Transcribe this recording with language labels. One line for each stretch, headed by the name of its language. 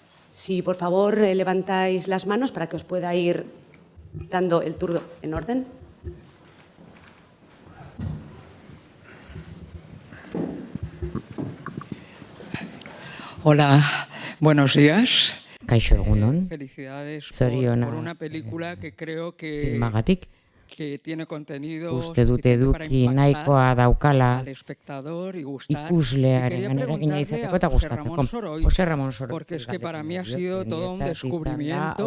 Spanish: Si por favor levantáis las manos para que os pueda ir dando el turno en orden. Hola, buenos días.
Basque: Kaixo egunon,
Spanish: Felicidades
Basque: Zorionak,
Spanish: por una película que creo que
Basque: filmagatik.
Spanish: tiene contenido
Basque: Uste dut eduki nahikoa daukala
Spanish: al espectador y gustar.
Basque: ikuslearen eragina izateko eta gustatzeko.
Spanish: Jose Ramón Soroiz. Porque es que para mí ha sido todo un descubrimiento